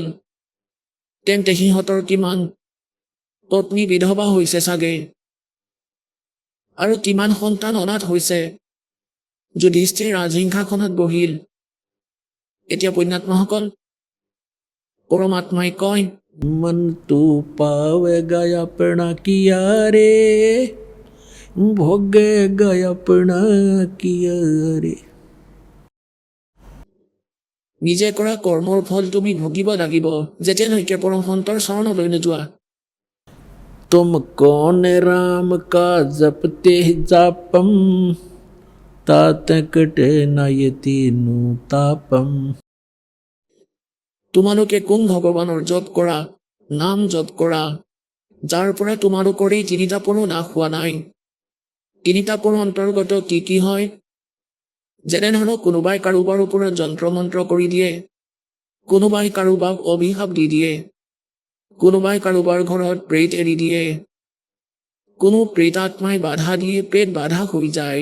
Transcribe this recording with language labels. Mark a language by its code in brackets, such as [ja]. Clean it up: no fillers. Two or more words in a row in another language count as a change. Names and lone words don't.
[as] তেন্তে সিহঁতৰ কিমান পত্নী বিধৱা হৈছে চাগে, আৰু কিমান সন্তান অনাথ হৈছে। যুধিষ্ঠিৰ ৰাজসিংহাসনত বহিল। এতিয়া পুণ্যাত্মাসকল পৰমাত্মাই কয়, [hi] मन तू पावेगा अपना किया रे भोगेगा अपना किया रे। [as] নিজে কৰা কৰ্মৰ ফল তুমি ভুগিব লাগিব যেতিয়ালৈকে পৰম সন্তৰ চৰণলৈ নোযোৱা। [hi] तुम कौन राम का जपते जापम तात कटे न ये तीनों तापम। [as] তোমালোকে কোন ভগৱানৰ জপ কৰা, নাম জপ কৰা, যাৰ পৰা তোমালোকৰ এই তিনিটা পৰো নাশ হোৱা নাই। তিনিটা পৰো অন্তৰ্গত কি কি হয়? যেনেধৰণক কোনোবাই কাৰোবাৰ ওপৰত যন্ত্ৰ মন্ত্ৰ কৰি দিয়ে, কোনোবাই কাৰোবাক অভিশাপ দি দিয়ে, কোনোবাই কাৰোবাৰ ঘৰত প্ৰেত এৰি দিয়ে, কোনো প্ৰেতাত্মাই বাধা দিয়ে প্ৰেত বাধা হৈ যায়।